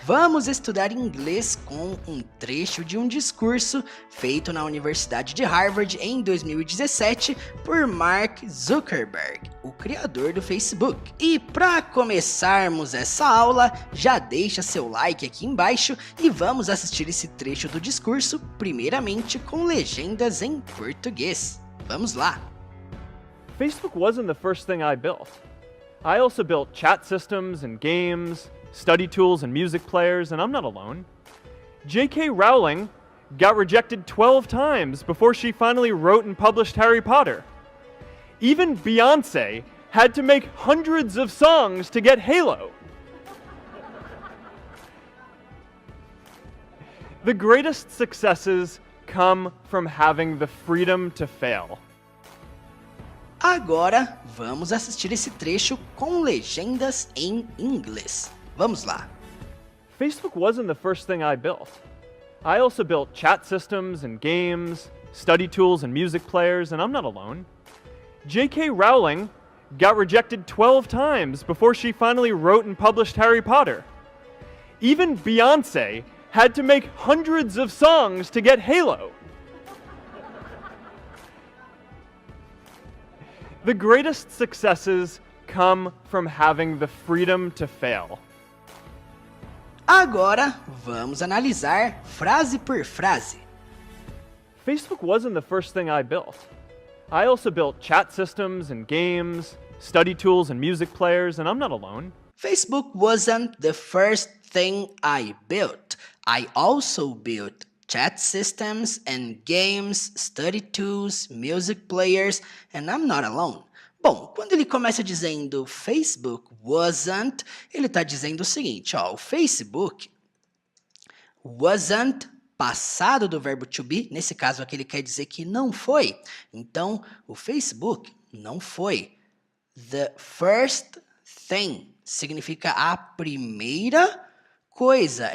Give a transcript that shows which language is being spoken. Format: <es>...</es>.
<pt>Vamos estudar inglês com um trecho de um discurso feito na Universidade de Harvard em 2017 por Mark Zuckerberg, o criador do Facebook. E para começarmos essa aula, já deixa seu like aqui embaixo e vamos assistir esse trecho do discurso, primeiramente com legendas em português. Vamos lá!</pt> <en>Facebook wasn't the first thing I built. I also built chat systems and games, study tools and music players, and I'm not alone. J.K. Rowling got rejected 12 times before she finally wrote and published Harry Potter. Even Beyoncé had to make hundreds of songs to get Halo. The greatest successes come from having the freedom to fail.</en> <pt>Agora, vamos assistir esse trecho com legendas em inglês. Vamos lá.</pt> <en>Facebook wasn't the first thing I built. I also built chat systems and games, study tools and music players, and I'm not alone. J.K. Rowling got rejected 12 times before she finally wrote and published Harry Potter. Even Beyoncé had to make hundreds of songs to get Halo. The greatest successes come from having the freedom to fail. Agora, vamos analisar frase por frase. Facebook wasn't the first thing I built. I also built chat systems and games, study tools and music players, and I'm not alone. Facebook wasn't the first thing I built. I also built chat systems and games, study tools, music players, and I'm not alone.</en> <pt>Bom, quando ele começa dizendo</pt> <en>Facebook wasn't,</en> <pt>ele está dizendo o seguinte, ó, o Facebook wasn't, passado do verbo to be, nesse caso aqui ele quer dizer que não foi. Então, o Facebook não foi.</pt> <en>The first thing</en> <pt>significa a primeira coisa.</pt>